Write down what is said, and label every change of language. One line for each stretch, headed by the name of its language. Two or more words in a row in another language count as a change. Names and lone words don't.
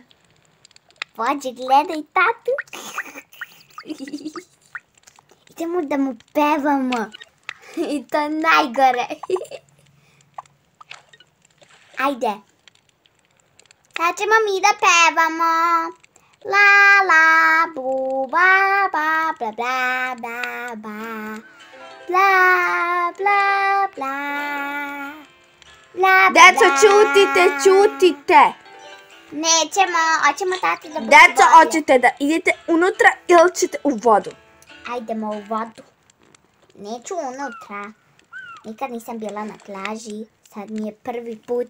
Serbian: Pođi, gledaj tatu. Idemo da mu pevamo. I to je najgore. Ajde. Sad ćemo mi da pevamo. La la bu ba ba bla bla bla ba. Bla bla bla. Bla bla. Deco, čutite. Nećemo, hoćemo tati da bude Deco, bolje. hoćete da idete unutra ili ćete u vodu? Ajdemo u vodu. Neću unutra. Nikad nisam bila na plaži. Sad mi je prvi put.